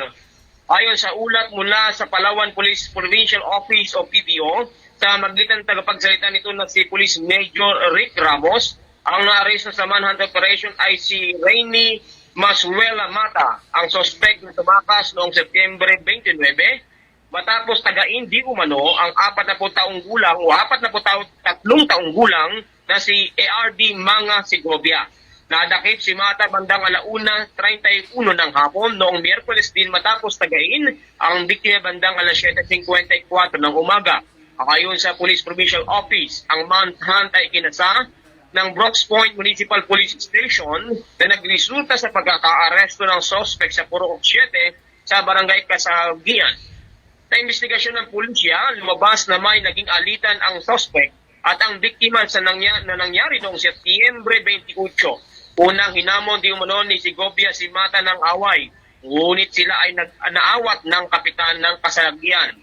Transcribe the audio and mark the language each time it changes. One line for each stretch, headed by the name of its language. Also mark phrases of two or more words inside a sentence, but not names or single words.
Filipino: Ayon sa ulat mula sa Palawan Police Provincial Office o PPO, sa magitan tagapagsalita nito na si Police Major Rick Ramos, ang naaresto sa
English: manhunt operation
Filipino: ay si Rainy Masuela Mata, ang suspect na tumakas noong Setyembre 29 matapos tagain di umano ang 40 taong gulang o 43 taong gulang na si ARD Manga Segovia. Nadakip si Mata bandang 1:31 ng hapon noong Miyerkules din matapos tagain ang biktima bandang 7:54 ng umaga. Ayon sa Police Provincial Office, ang manhunt ay kinasa ng Brooks Point Municipal Police Station na nagresulta sa pagkakaaresto ng suspect sa Purok 7 sa Barangay Kasagian. Sa investigasyon ng pulisya, lumabas na may naging alitan ang suspect at ang biktima sa nangyari noong Setyembre 28. Unang hinamon di umano ni Segovia si Mata ng away, ngunit sila ay naawat ng kapitan ng Kasagian.